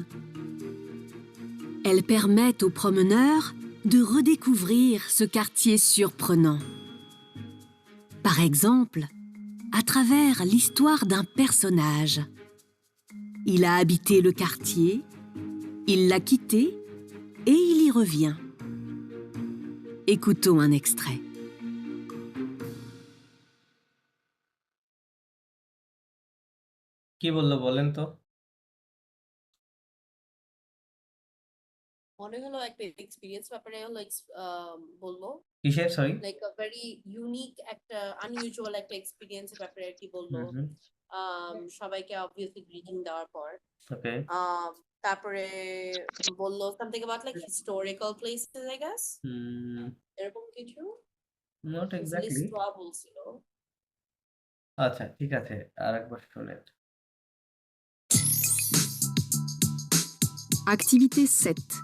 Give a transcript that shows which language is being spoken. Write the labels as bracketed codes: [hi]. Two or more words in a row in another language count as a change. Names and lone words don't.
[fr] Elles permettent aux promeneurs de redécouvrir ce quartier surprenant. Par exemple, à travers l'histoire d'un personnage. Il a habité le quartier, il l'a quitté et il y revient. Écoutons un extrait. [bn] কি বললো বলেন তো? মনে হলো একটা এক্সপিরিয়েন্স ব্যাপারে হলো বলবো কিসের সরি? [en] like a very unique [bn] একটা আনইউজুয়াল একটা এক্সপিরিয়েন্স এর ব্যাপারে আর কি বললো। হুম, হুম। সবাইকে [en] obviously greeting [bn] দেওয়ার পর ওকে। তারপরে বললো [en] something about like historical places I guess [bn] হুম, এরকম কিছু [en] not exactly. [bn] লিস্ট দেওয়া বলছিল। আচ্ছা ঠিক আছে। আরেকবার শোনেন। [fr] Activité 7.